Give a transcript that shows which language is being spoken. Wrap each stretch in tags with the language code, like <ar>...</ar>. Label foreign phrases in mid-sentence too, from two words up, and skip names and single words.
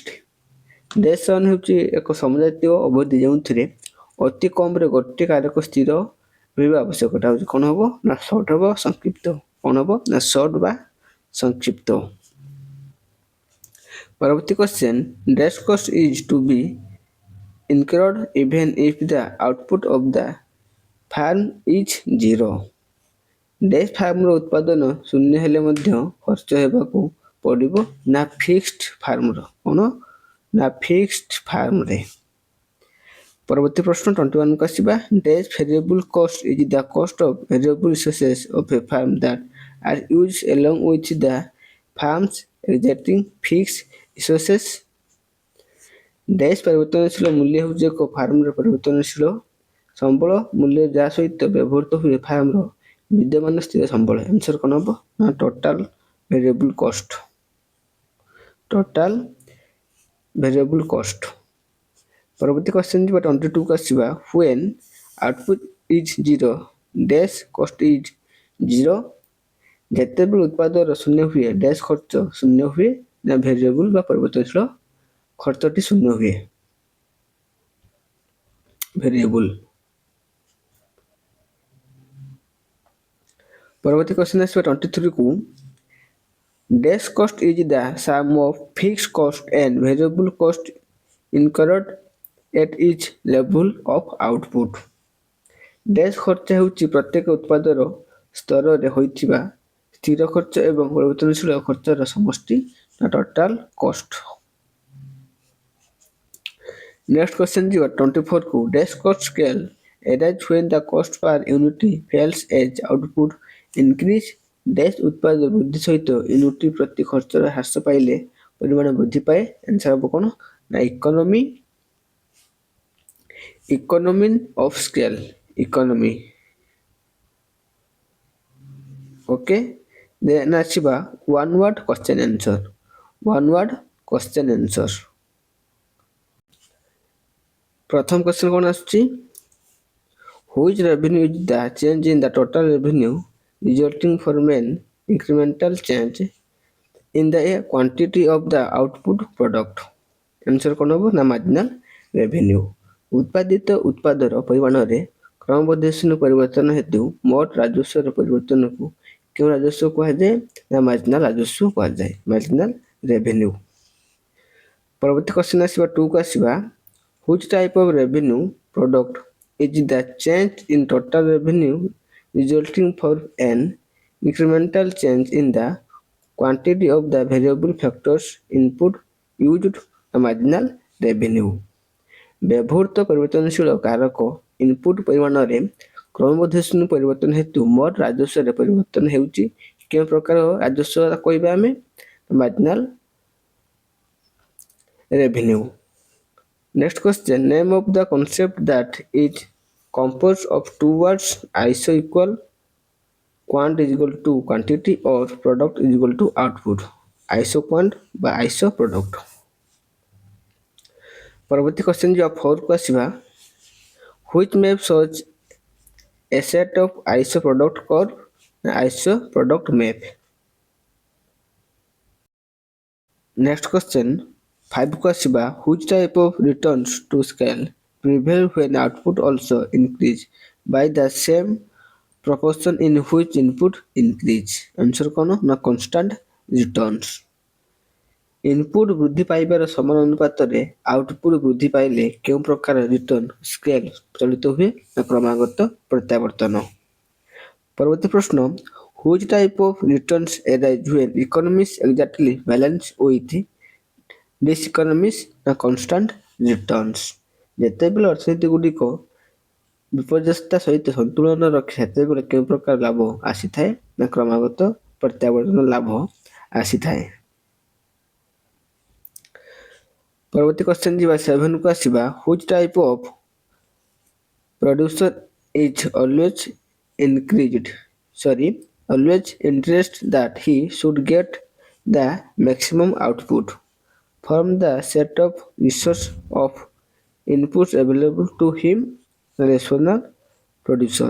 <en>dash run</en> <or>ହେଉଛି ଏକ ସମଜାତୀୟ ଅବଧି ଯେଉଁଥିରେ ଅତି କମରେ ଗୋଟିଏ କାରକ ସ୍ଥିର ରହିବା ଆବଶ୍ୟକ। ଏଟା ହେଉଛି କ'ଣ ହେବ ନା ସର୍ଟ ହେବ ସଂକ୍ଷିପ୍ତ। କ'ଣ ହେବ ନା ସର୍ଟ ବା ସଂକ୍ଷିପ୍ତ। ପରବର୍ତ୍ତୀ କ୍ୱେଶ୍ଚନ୍।</or> <en>dash cost is to be incurred even if the output of the farm is zero।</en> <or>ଡ୍ୟାସ୍ ଫାର୍ମର ଉତ୍ପାଦନ ଶୂନ୍ୟ ହେଲେ ମଧ୍ୟ ଖର୍ଚ୍ଚ ହେବାକୁ ପଡ଼ିବ ନା ଫିକ୍ସଡ ଫାର୍ମର। କ'ଣ ନା ଫିକ୍ସଡ ଫାର୍ମରେ। ପରବର୍ତ୍ତୀ ପ୍ରଶ୍ନ 21 କୁ ଆସିବା</or> <en>dash variable cost is the cost of variable resources of a firm that are used along with the farm's existing fixed resources।</en> <or>ଡେଜ୍ ପରିବର୍ତ୍ତନଶୀଳ ମୂଲ୍ୟ ହେଉଛି ଏକ ଫାର୍ମର ପରିବର୍ତ୍ତନଶୀଳ ସମ୍ବଳ ମୂଲ୍ୟ ଯାହା ସହିତ ବ୍ୟବହୃତ ହୁଏ ଫାର୍ମର ବିଦ୍ୟମାନ ସ୍ଥିର ସମ୍ବଳ। ଆନ୍ସର କ'ଣ ହେବ ନା</or> <en>total variable cost. total variable cost.</en> <or>ପରବର୍ତ୍ତୀ କ୍ୱେଶ୍ଚନ ଯିବା 22 କୁ ଆସିବା</or> <en>when output is 0 dash cost is 0।</en> <or>ଯେତେବେଳେ ଉତ୍ପାଦର ଶୂନ୍ୟ ହୁଏ ଡ୍ୟାସ୍ ଖର୍ଚ୍ଚ ଶୂନ୍ୟ ହୁଏ ନା ଭେରିଏବୁଲ ବା ପରିବର୍ତ୍ତନଶୀଳ ଖର୍ଚ୍ଚଟି ଶୂନ୍ୟ ହୁଏ।</or> <en>ଭେରିଏବୁଲ।</en> <or>ପରବର୍ତ୍ତୀ କ୍ୱେଶ୍ଚନ ଆସିବା 23 କୁ</or> <en>dash cost is the sum of fixed cost and variable cost incurred at each level of output।</en> <or>ଡ୍ୟାସ୍ ଖର୍ଚ୍ଚ ହେଉଛି ପ୍ରତ୍ୟେକ ଉତ୍ପାଦର ସ୍ତରରେ ହୋଇଥିବା ସ୍ଥିର ଖର୍ଚ୍ଚ ଏବଂ ପରିବର୍ତ୍ତନଶୀଳ ଖର୍ଚ୍ଚର ସମଷ୍ଟି ନା</or> <en>total cost. next question</en> <or>ଯିବା 24 କୁ</or> <en>dash cost scale arise when the cost per unit falls as output increase।</en> <or>ଡ୍ୟାସ୍ ଉତ୍ପାଦ ବୃଦ୍ଧି ସହିତ ୟୁନିଟ ପ୍ରତି ଖର୍ଚ୍ଚର ହ୍ରାସ ପାଇଲେ ପରିମାଣ ବୃଦ୍ଧି ପାଏ। ଆନ୍ସର ହେବ କ'ଣ ନା</or> <en>economy of scale.</en> <or>ଇକୋନୋମି।</or> <en>okay then ଆସିବା one word question answer. one word question answer.</en> <or>ପ୍ରଥମ କ୍ୱେଶ୍ଚନ କ'ଣ ଆସୁଛି</or> <en>which revenue is the change in the total revenue resulting from an incremental change in the quantity of the output product।</en> <or>ଆନ୍ସର କ'ଣ ହେବ ନା</or> <en>marginal revenue.</en> <or>ଉତ୍ପାଦିତ ଉତ୍ପାଦର ପରିମାଣରେ କ୍ରମବର୍ଦ୍ଧିଷ୍ଣୁ ପରିବର୍ତ୍ତନ ହେତୁ ମୋଟ ରାଜସ୍ୱର ପରିବର୍ତ୍ତନକୁ କେଉଁ ରାଜସ୍ୱ କୁହାଯାଏ ନା ମାର୍ଜିନାଲ ରାଜସ୍ୱ କୁହାଯାଏ।</or> <en>marginal revenue.</en> <or>ପରବର୍ତ୍ତୀ କ୍ୱେଶ୍ଚନ ଆସିବା 2 କୁ ଆସିବା</or> <en>which type of revenue product is the change in total revenue resulting from an incremental change in the quantity of the variable factors input used marginal revenue।</en> <or>ବ୍ୟବହୃତ ପରିବର୍ତ୍ତନଶୀଳ କାରକ ଇନପୁଟ ପରିମାଣରେ କ୍ରମବର୍ଦ୍ଧିଷ୍ଣୁ ପରିବର୍ତ୍ତନ ହେତୁ ମୋଟ ରାଜସ୍ୱରେ ପରିବର୍ତ୍ତନ ହେଉଛି କେଉଁ ପ୍ରକାର ରାଜସ୍ୱ କହିବା ଆମେ</or> <en>marginal revenue. Next question name of the concept that is composed of two words ISO equal quant is equal to quantity or product is equal to output। ISO quant বা ISO product।</en> <or>ପରବର୍ତ୍ତୀ କ୍ୱେଶ୍ଚନ ଯିବା 4 କୁ ଆସିବା</or> <en>which map shows a set of ISO product curve ISO product map। Next question 5</en> <or>କୁ ଆସିବା</or> <en>which type of returns to scale prevail when output also increase by the same proportion in which input increase।</en> <or>ଆନ୍ସର କ'ଣ ନା</or> <en>constant returns.</en> <or>ଇନପୁଟ ବୃଦ୍ଧି ପାଇବାର ସମାନ ଅନୁପାତରେ ଆଉଟପୁଟ ବୃଦ୍ଧି ପାଇଲେ କେଉଁ ପ୍ରକାର</or> <en>return scale</en> <or>ଚଳିତ ହୁଏ ନା କ୍ରମାଗତ ପ୍ରତ୍ୟାବର୍ତ୍ତନ। ପରବର୍ତ୍ତୀ ପ୍ରଶ୍ନ</or> <en>which type of returns arise when economies exactly balance with diseconomies ନା constant returns.</en> <or>ଯେତେବେଳେ ଅର୍ଥନୀତି ଗୁଡ଼ିକ ବିପର୍ଯ୍ୟସ୍ତା ସହିତ ସନ୍ତୁଳନ ରଖେ ସେତେବେଳେ କେଉଁ ପ୍ରକାର ଲାଭ ଆସିଥାଏ ନା କ୍ରମାଗତ ପ୍ରତ୍ୟାବର୍ତ୍ତନ ଲାଭ ଆସିଥାଏ। ପରବର୍ତ୍ତୀ କ୍ୱେଶ୍ଚନ ଯିବା 7 କୁ ଆସିବା</or> <en>which type of producer is always interested that he should get the maximum output from the set of resource of inputs available to him rational producer।</en>